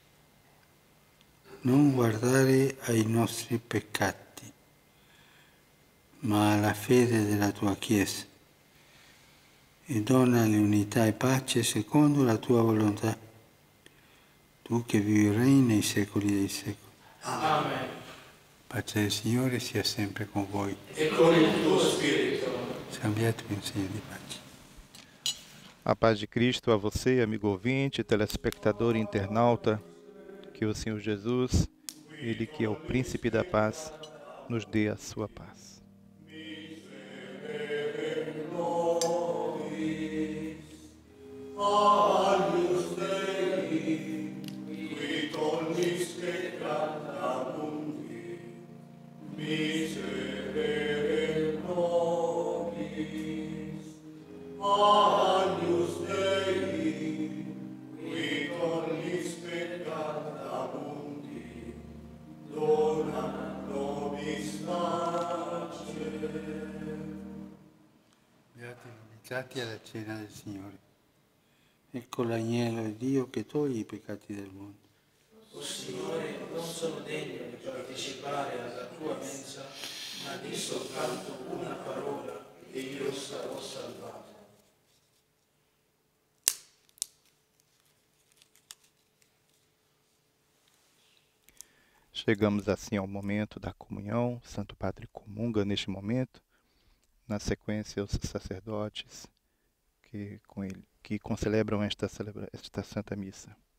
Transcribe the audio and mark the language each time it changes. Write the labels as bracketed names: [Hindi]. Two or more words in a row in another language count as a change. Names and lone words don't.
[Italian] Non guardare ai nostri peccati, ma alla fede della tua Chiesa, e donale unità e pace secondo la tua volontà, tu che vivi e regni nei secoli dei secoli. Amen. Pace del Signore sia sempre con voi. E con il tuo spirito. Scambiatevi un segno di pace. [Portuguese] A paz de Cristo a você, amigo ouvinte, telespectador e internauta. Que o Senhor Jesus, Ele que é o Príncipe da Paz, nos dê a sua paz. [Latin] Agnus Dei, qui tollis peccata mundi, miserere nobis. Agnus Dei, qui tollis peccata mundi, dona nobis pace. [Italian] Beati invitati alla cena del Signore. Ecco l'agnello di Dio che toglie i peccati del mondo. O Signore, non sono degno di partecipare alla tua mensa, ma di soltanto una parola e io sarò salvato. [Portuguese] Chegamos assim ao momento da comunhão. Santo Padre comunga neste momento. Na sequência, os sacerdotes que concelebram esta Santa Missa.